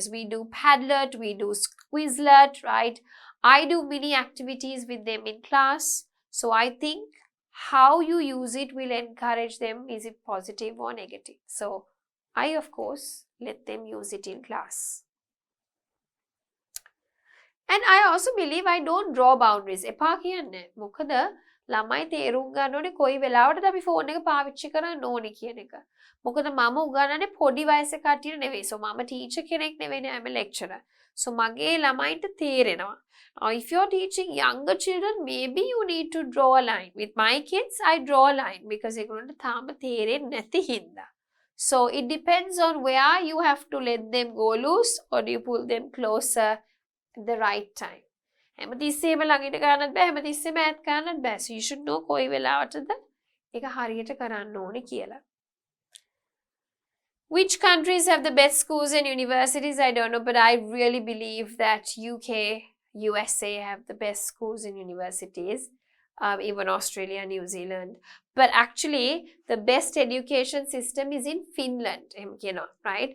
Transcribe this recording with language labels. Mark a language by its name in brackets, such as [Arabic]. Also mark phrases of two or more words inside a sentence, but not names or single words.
[English] We do Padlet, we do Quizlet, right? I do mini activities with them in class. So I think how you use it will encourage them, is it positive or negative? So I, of course, let them use it in class. And I also believe I don't draw boundaries. [Sinhala] එපා කියන්නේ. මොකද ළමයි තේරුම් ගන්න ඕනේ කොයි වෙලාවටද අපි ෆෝන් එක පාවිච්චි කරන්න ඕනේ කියන එක. මොකද මම උගන්වන්නේ පොඩි වයසේ කට්ටියට නෙවෙයි. So මම ටීචර් කෙනෙක් නෙවෙයිනේ, [English] I'm a lecturer. So [Sinhala] මගේ ළමයින්ට තේරෙනවා. [English] Now if you're teaching younger children, maybe you need to draw a line. With my kids, I draw a line because [Sinhala] ඒගොල්ලන්ට තාම තේරෙන්නේ නැති හින්දා. [English] So it depends on where you have to let them go loose or do you pull them closer at the right time. [Sinhala] හැමතිස්සෙම ළඟිට ගන්නත් බෑ, හැමතිස්සෙම ඈත් කරන්නත් බෑ. [English] So you should know [Sinhala] කොයි වෙලාවටද ඒක හරියට කරන්න ඕනේ කියලා. [English] Which countries have the best schools and universities? I don't know, but I really believe that UK, USA have the best schools and universities. Even Australia, New Zealand. But actually, the best education system is in Finland, right?